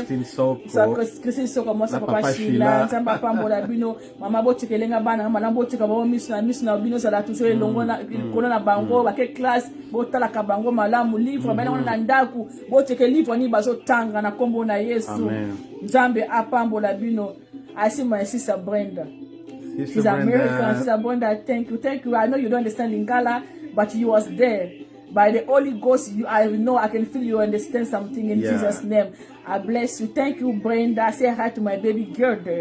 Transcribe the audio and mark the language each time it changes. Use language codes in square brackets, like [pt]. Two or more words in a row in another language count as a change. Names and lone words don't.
[ln] Christine Soko mo sa papa Shila, Nzambe apambola bino, maman botikelenga bana mama botika ba miss na bino za la toujours elongo na kono na bango ba ke classe botala ka bango malamu livre bana na ndaku botike livre ni bazo tanga na kombo na Yesu. Nzambe apambola bino. [en] I see my sister Brenda. She's American. Sister Brenda, thank you. I know you don't understand Lingala, but you was there. By the Holy Ghost, I know I can feel you understand something in Jesus' name. I bless you. Thank you, Brenda. Say hi to my baby girl there.